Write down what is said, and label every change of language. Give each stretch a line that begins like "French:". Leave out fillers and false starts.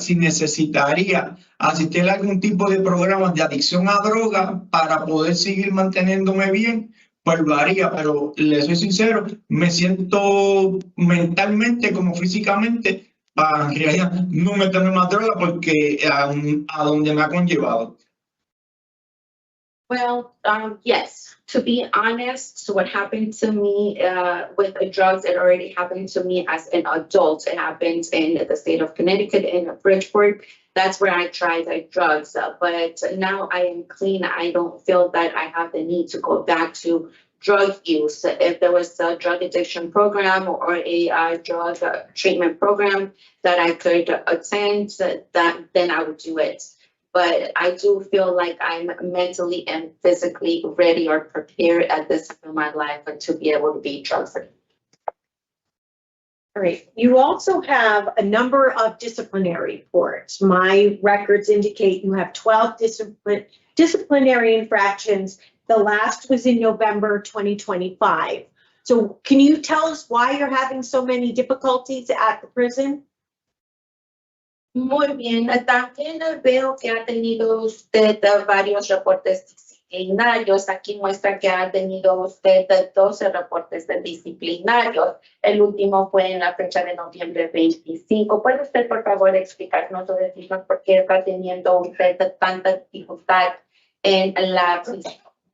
Spanish: Si necesitaría asistir a algún tipo de programa de adicción a droga para poder seguir manteniéndome bien, pues lo haría, pero le soy sincero, me siento mentalmente como físicamente para en realidad no meterme más droga porque a donde me ha conllevado.
English: Well, yes, to be honest, so what happened to me with the drugs, it already happened to me as an adult. It happened in the state of Connecticut, in Bridgeport. That's where I tried the drugs. But now I am clean. I don't feel that I have the need to go back to drug use. If there was a drug addiction program or a drug treatment program that I could attend, then I would do it. But I do feel like I'm mentally and physically ready or prepared at this time in my life to be able to be drug free. All right. You also have a number of disciplinary reports. My records indicate you have 12 disciplinary infractions. The last was in November 2025. So can you tell us why you're having so many difficulties at the prison?
Spanish: Muy bien, también veo que ha tenido usted varios reportes disciplinarios. Aquí muestra que ha tenido usted 12 reportes disciplinarios. El último fue en la fecha de noviembre 25. ¿Puede usted, por favor, explicarnos o decirnos por qué está teniendo usted tanta dificultad en la prisión?